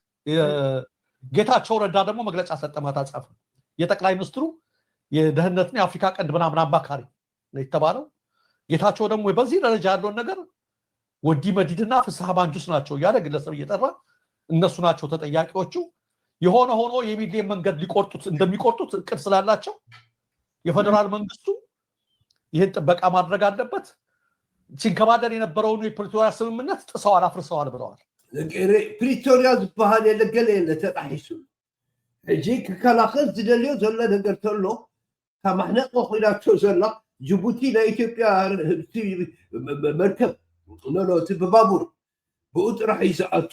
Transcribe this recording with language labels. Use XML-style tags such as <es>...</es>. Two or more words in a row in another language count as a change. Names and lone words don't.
<am>ጌታቸው ረዳ ደግሞ መግለጫ ሰጠ። ማታ ጻፈ። የጠቅላይ ሚኒስትሩ የደህንነትና የአፍሪካ ቀንድ ምናምን አማካሪ ነው የተባለው። ጌታቸው ደግሞ በዚህ ደረጃ ያለውን ነገር ወዲ መዲድና ፍስሐ ባንጁስ ናቸው ያለ ግለሰብ እየጠራ እነሱ ናቸው ተጠያቂዎቹ። የሆነ ሆኖ የሚሊየን መንገድ ሊቆርጡት እንደሚቆርጡት እቅድ ስላላቸው የፌደራል መንግስቱ ይህን ጥበቃ ማድረግ አለበት። ሲንከባለል የነበረውን የፕሪቶሪያ ስምምነት ጥሰዋል፣ አፍርሰዋል ብለዋል።</am> <ti>ፕሪቶሪያ ዝበሃል የለገለ የለ ተጣሒሱ ሕጂ ክከላኸል ዝደልዮ ዘሎ ነገር ተሎ ካብ ማሕነቆ ኮይናቸው ዘላ ጅቡቲ ናይ ኢትዮጵያ መርከብ ኖ እቲ ብባቡር ብኡ ጥራሕ ይሰኣቱ</ti>